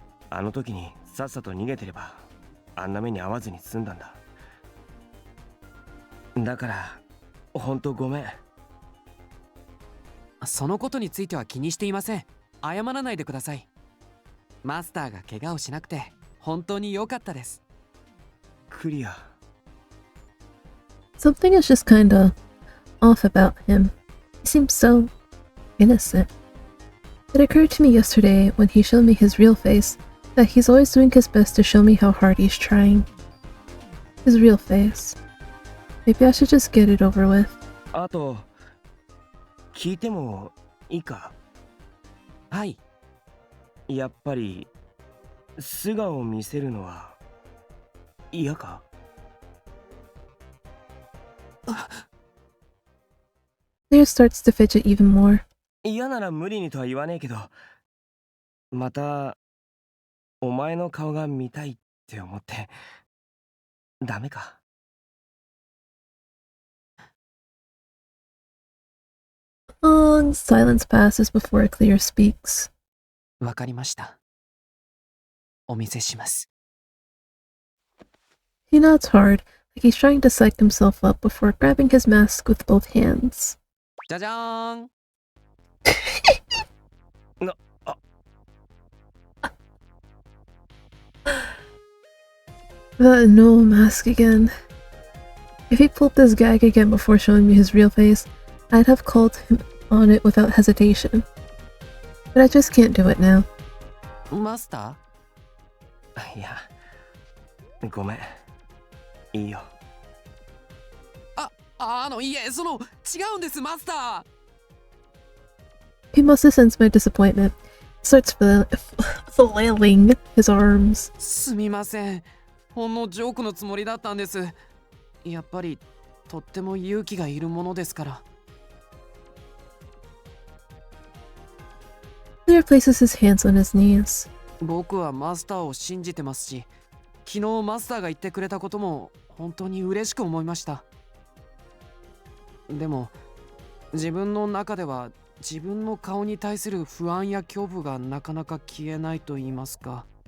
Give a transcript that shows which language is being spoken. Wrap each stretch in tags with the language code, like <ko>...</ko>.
<ja>あの時にさっさと逃げてれば、あんな目に遭わずに済んだんだ。だから、ほんとごめん。そのことについては気にしていません。謝らないでください。マスターが怪我をしなくて本当に良かったです。クリア。</ja> <en>Something is just kinda off about him. He seems so innocent. It occurred to me yesterday when he showed me his real face that he's always doing his best to show me how hard he's trying. His real face. Maybe I should just get it over with.</en> <ja>あと、聞いてもいいか？はい。やっぱり素顔を見せるのは嫌か</ja> <en>？Claire starts to fidget even more.</en> <ja>嫌なら無理にとは言わねえけど、またお前の顔が見たいって思ってダメか</ja> <en>Long silence passes before Clear speaks.</en> <ja>わかりました。お見せします。</ja> <en>He nods hard, like he's trying to psych himself up before grabbing his mask with both hands.</en> <ja>じゃじゃーん。</ja> <en>The no mask again. If he pulled this gag again before showing me his real face, I'd have called him on it without hesitation. But I just can't do it now.</en> <ja>マスター？いや、ごめん。いいよ。いえ、違うんです、マスター。</ja> <en>He must have sensed my disappointment. Starts flailing his arms.</en> <ja>すみません。ほんのジョークのつもりだったんです。やっぱりとっても勇気がいるものですから。</ja> <en>Clear places his hands on his knees.</en> <ja>僕はマスターを信じてますし、昨日マスターが言ってくれたことも本当に嬉しく思いました。でも自分の中では自分の顔に対する不安や恐怖がなかなか消えないと言いますか。</ja>